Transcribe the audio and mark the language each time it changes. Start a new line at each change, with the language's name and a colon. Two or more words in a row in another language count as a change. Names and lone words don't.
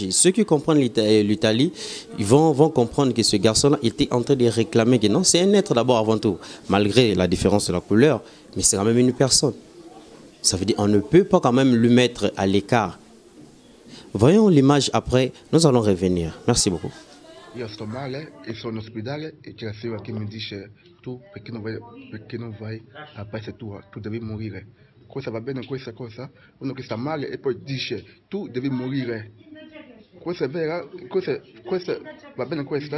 French: Ceux qui comprennent l'Italie, ils vont comprendre que ce garçon-là était en train de réclamer que non, c'est un être d'abord avant tout, malgré la différence de la couleur, mais c'est quand même une personne. Ça veut dire qu'on ne peut pas quand même lui mettre à l'écart. Voyons l'image après, nous allons revenir. Merci beaucoup.
Italian: Io sto male e sono in ospedale e c'è la signora che mi dice tu perché non vai a paese tua, tu devi morire. Cosa va bene questa cosa? Uno che sta male e poi dice tu devi morire. Questa è vera? Questa va bene questa?